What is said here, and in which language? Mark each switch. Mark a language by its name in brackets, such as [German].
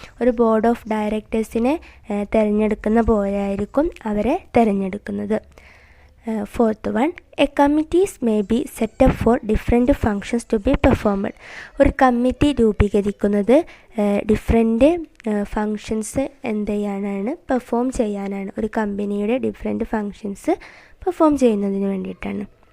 [Malayalam] ഒരു board of ഡയറക്ടേഴ്സിനെ തിരഞ്ഞെടുക്കുന്ന പോലെ ആയിരിക്കും അവരെ തിരഞ്ഞെടുക്കുന്നത്. [English] Fourth one, a committees may be set up for different functions to be performed. [Malayalam] ഒരു കമ്മിറ്റി രൂപീകരിക്കുന്നത് ഡിഫറെൻറ്റ് ഫങ്ഷൻസ് എന്ത് ചെയ്യാനാണ്, പെർഫോം ചെയ്യാനാണ്. ഒരു കമ്പനിയുടെ ഡിഫറെൻറ്റ് ഫങ്ഷൻസ് പെർഫോം ചെയ്യുന്നതിന് വേണ്ടിയിട്ടാണ്.